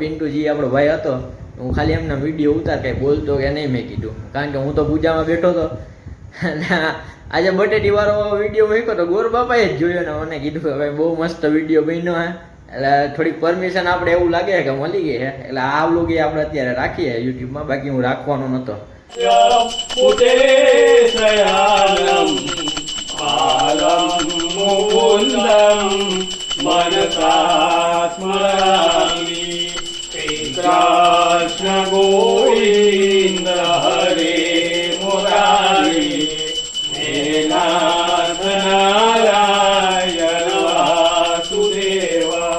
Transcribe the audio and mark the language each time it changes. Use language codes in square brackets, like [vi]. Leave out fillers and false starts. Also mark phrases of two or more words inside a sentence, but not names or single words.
[gu] પિન્ટુજી આપણો ભાઈ હતો, હું ખાલી એમના વિડીયો ઉતાર કંઈ બોલતો કે નહીં મેં કીધું, કારણ કે હું તો પૂજામાં બેઠો હતો. આજે બટેટી વાળો વિડીયો મૂક્યો તો ગોર બાપાએ જ જોયો ને મને કીધું કે ભાઈ બહુ મસ્ત વિડીયો બન્યો હે. એટલે થોડીક પરમિશન આપણે એવું લાગે કે મળી ગઈ છે, એટલે આ વ્લોગ આપણે અત્યારે રાખીએ યુટ્યુબમાં, બાકી હું રાખવાનો નહોતો. [sa] आलम मुकुंदम मनसा स्मरामि कृष्ण गोविंद हरे मुरारी नाथ नारायण वासुदेव.